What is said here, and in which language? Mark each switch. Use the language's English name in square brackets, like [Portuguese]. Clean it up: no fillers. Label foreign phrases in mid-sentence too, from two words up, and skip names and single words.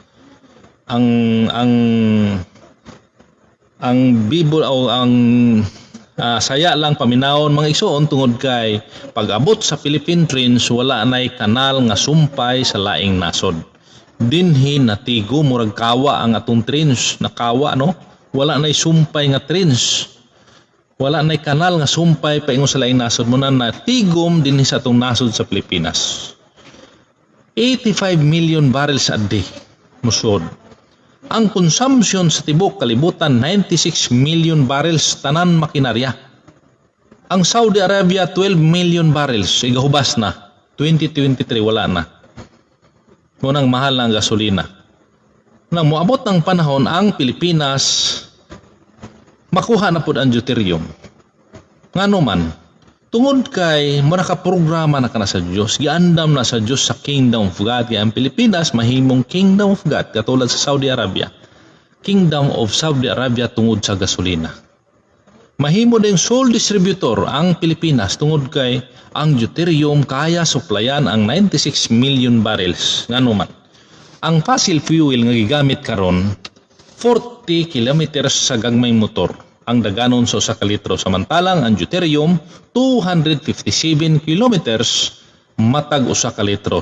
[Cebuano] Ang bibo o ang saya lang paminawon mga igsoon tungod kay pag-abot sa [English] Philippine trains [Cebuano] wala nay kanal nga sumpay sa laing nasod. Dinhi natigo murag kawa ang atong trains, nakawa no. Wala nay sumpay nga trains. Wala nay kanal nga sumpay paingon sa laing nasod mo na natigom dinhi sa atong nasod sa Pilipinas. 85 [English] million barrels a day [Cebuano] musod. Ang consumption sa tibok kalibutan 96 [English] million barrels [Cebuano] tanan makinarya. Ang Saudi Arabia 12 [English] million barrels [Cebuano] igahubas na 2023 wala na. Ngunang mahal ang gasolina. Nang moabot ng panahon ang Pilipinas makuha na pud ang deuterium. Ngano man tungod kay mo nakaprograma na kana sa Dios, giandam na sa Dios sa [English] Kingdom of God. [Cebuano] Kaya ang Pilipinas mahimong [English] Kingdom of God [Cebuano] katulad sa Saudi Arabia. Kingdom of Saudi Arabia tungod sa gasolina. Mahimo ding [English] sole distributor [Cebuano] ang Pilipinas tungod kay ang deuterium kaya suplayan ang 96 [English] million barrels. [Cebuano] Ngano man ang [English] fossil fuel [Cebuano] nga gigamit karon 40 kilometers sa gagmayng motor ang daganon sa usa ka litro, samantalang ang deuterium 257 kilometers matag usa ka litro.